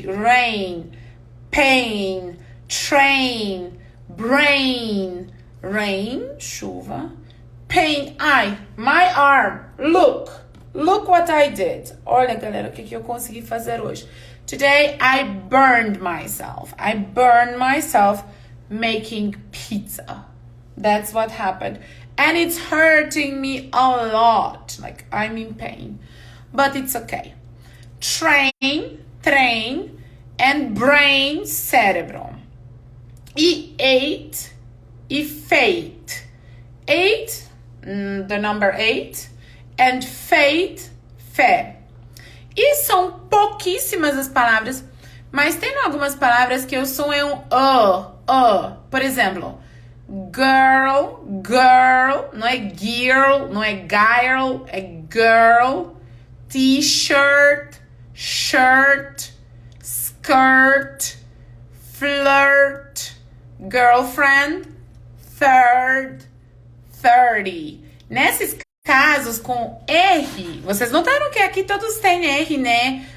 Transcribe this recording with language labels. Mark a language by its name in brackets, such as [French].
[English] Rain, pain, train, brain. [Portuguese] Rain, chuva. [English] Pain, my arm. Look what I did. [Portuguese] Olha, galera, o que eu consegui fazer hoje. [English] Today I burned myself. I burned myself making pizza. That's what happened. And it's hurting me a lot. Like, I'm in pain. But it's okay. Train, and brain, cérebro. E ate, e fate. Ate, the number 8. And fate, fé. [Portuguese] E são pouquíssimas as palavras, mas tem algumas palavras que o som é um Por exemplo, girl, não é girl, não é girl, é girl. [English] T-shirt, shirt, skirt, flirt, girlfriend, third, 30. [Portuguese] Nesses casos com R, vocês notaram que aqui todos têm R, né?